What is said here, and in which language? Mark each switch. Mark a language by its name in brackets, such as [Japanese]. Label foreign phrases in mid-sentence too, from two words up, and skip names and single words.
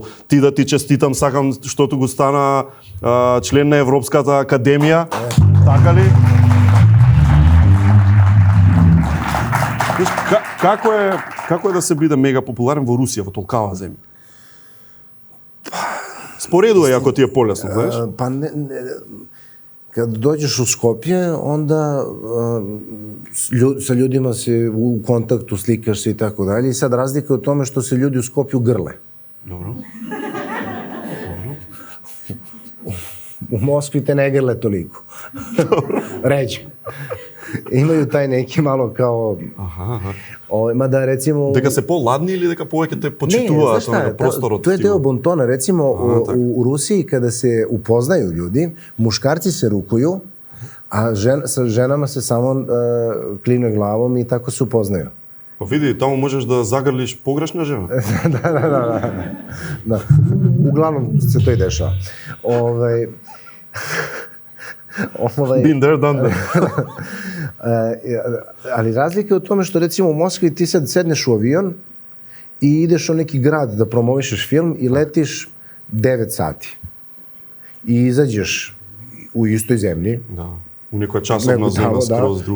[Macedonian] Ти да ти честитам, сакам штото го стана член на Европската академија. Така ли? Како е да се биде мега популарен во Русија, во толкава земја? Споредувај ако ти е полесно, знаеш? [Serbian] Pa kad dođeš u Skopje, onda sa ljudima se u kontaktu slikaš se i tako dalje. I sad razlika je u tome što se ljudi u Skopju grle. Dobro. U Moskvi te ne grle toliko. Ređe. Imaju taj neki malo kao... Mada recimo... [Macedonian] Дека се по-ладни или дека повеќе те почитуваат на просторот? [Serbian] To je deo bontona. Recimo u Rusiji kada se upoznaju ljudi, muškarci se rukuju, a sa ženama se samo klimne glavom i tako se upoznaju. Pa vidi, tamo možeš da zagrliš pogrešna žena. Da. Uglavnom se to i dešava. [English] Been there, done that. [Serbian] Ali razlika je u tome što recimo u Moskvi ti sad sedneš u avion i ideš u neki grad da promovišeš film i letiš 9 sati. I izađeš u istoj zemlji. Da. U nekoj časovna zemlja skroz druga.